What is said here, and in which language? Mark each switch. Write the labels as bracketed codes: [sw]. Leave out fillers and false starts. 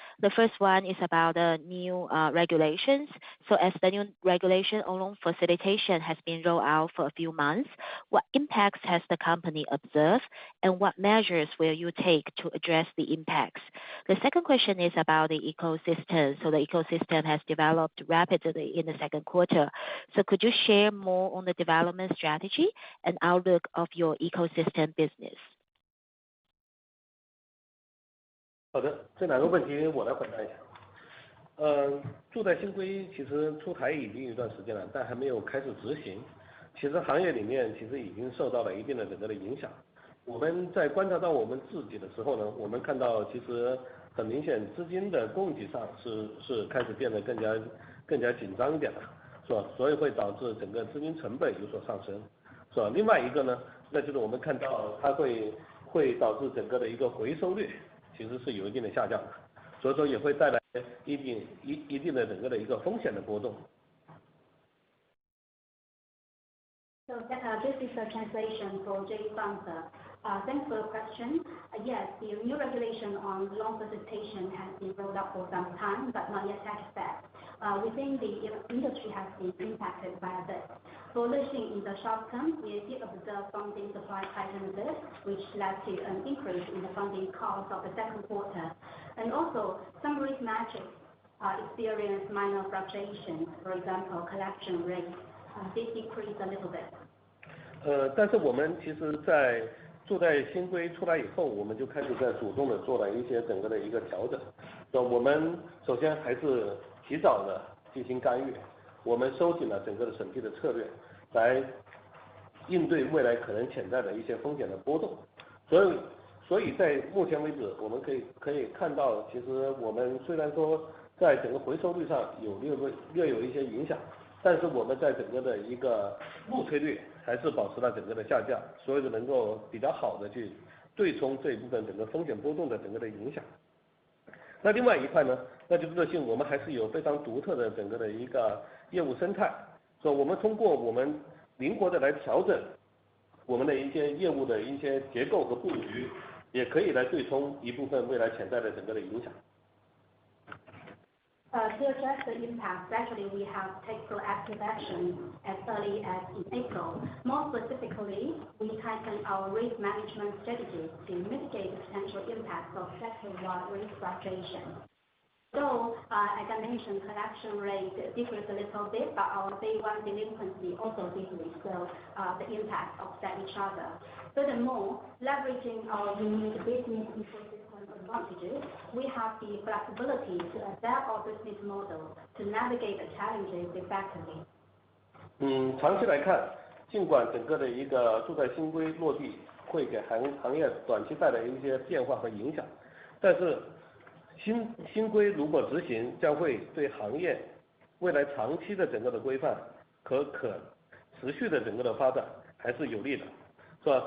[en] The first one is about the new regulations. So as the new regulation on loan facilitation has been rolled out for a few months, what impacts has the company observed, and what measures will you take to address the impacts? The second question is about the ecosystem. So the ecosystem has developed rapidly in the second quarter. So could you share more on the development strategy and outlook of your ecosystem business? [zh] 好的，这两个问题我来回答一下。住贷新规其实出台已经一段时间了，但还没有开始执行。其实行业里面其实已经受到了一定的整个的影响。我们在观察到我们自己的时候呢，我们看到其实很明显资金的供给上是开始变得更加紧张一点了，是吧？所以会导致整个资金成本有所上升，是吧？另外一个呢，那就是我们看到它会导致整个的一个回收率其实是有一定的下降的，所以说也会带来一定的整个的一个风险的波动。 [en] So this is a translation for Jay's answer. Thanks for the question. Yes, the new regulation on loan facilitation has been rolled out for some time, but not yet take effect. We think the industry has been impacted by this. For Lexin in the short term, we did observe funding supply tighten a bit, which led to an increase in the funding cost of the second quarter. And also, some risk metrics experienced minor fluctuations. For example, collection rate did decrease a little bit. [zh] 但是我们其实在住贷新规出来以后，我们就开始在主动的做了一些整个的一个调整。我们首先还是提早的进行干预，我们收紧了整个的审批的策略，来应对未来可能潜在的一些风险的波动。所以在目前为止，我们可以看到，其实我们虽然说在整个回收率上略有一些影响，但是我们在整个的一个入催率还是保持了整个的下降，所以能够比较好的去对冲这一部分整个风险波动的整个的影响。那另外一块呢，那就是Lexin我们还是有非常独特的整个的一个业务生态，所以我们通过我们灵活的来调整我们的一些业务的一些结构和布局，也可以来对冲一部分未来潜在的整个的影响。 [en] To address the impact, actually we have taken proactive action as early as in April. More specifically, we tightened our risk management strategies to mitigate the potential impacts of sector-wide risk fluctuation. So, as I mentioned, collection rate decreased a little bit, but our day one delinquency also decreased, so the impact offset each other. Furthermore, leveraging our unique business ecosystem advantages, we have the flexibility to adapt our business model to navigate the challenges effectively. [zh] 长期来看，尽管整个的一个住贷新规落地会给行业短期带来一些变化和影响，但是新规如果执行，将会对行业未来长期的整个的规范和可持续的整个的发展还是有利的，是吧？